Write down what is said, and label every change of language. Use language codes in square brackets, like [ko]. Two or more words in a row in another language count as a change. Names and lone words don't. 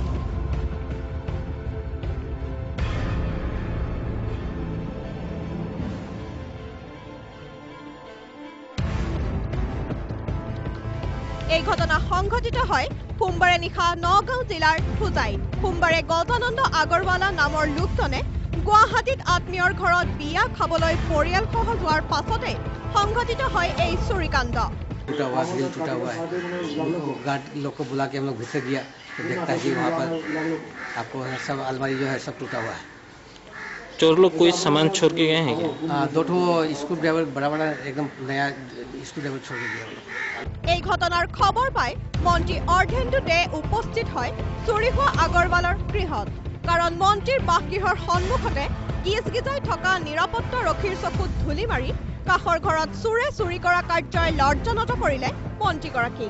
[as] এই ঘটনা সংঘটিত হয় সোমবাৰে নিশা নগাঁও জিলাৰ হোজাইত। সোমবাৰে গজানন্দ আগৰৱালা নামৰ লোকজনে গুৱাহাটীত আত্মীয়ৰ ঘৰত বিয়া খাবলৈ পৰিয়ালসহ যোৱাৰ পাছতে সংঘটিত হয় এই চুৰিকাণ্ড। [hi] टूटा हुआ ग्रिल टूटा हुआ है, गार्ड लोग को बुला के हम लोग घुसे दिया तो देखता है कि वहाँ पर आपको सब अलमारी जो है सब टूटा हुआ है। चोर लोग कोई सामान छोड़ के गए हैं क्या? 2 ठो [en] screw driver [hi] बड़ा बड़ा एकदम नया [en] screw driver [hi] छोड़ के गया। [as] এই ঘটনাৰ খবৰ পাই মন্ত্ৰী অৰ্ধেন্দু দে উপস্থিত হয় চুৰি হোৱা আগৰৱালাৰ গৃহত। কাৰণ মন্ত্ৰীৰ বাসগৃহৰ সন্মুখতে গিজগিজাই থকা নিৰাপত্তাৰক্ষীৰ চকুত ধূলি মাৰি কাষৰ ঘৰত চোৰে চুৰি কৰা কাৰ্যই লজ্জানত কৰিলে মন্ত্ৰীগৰাকীক।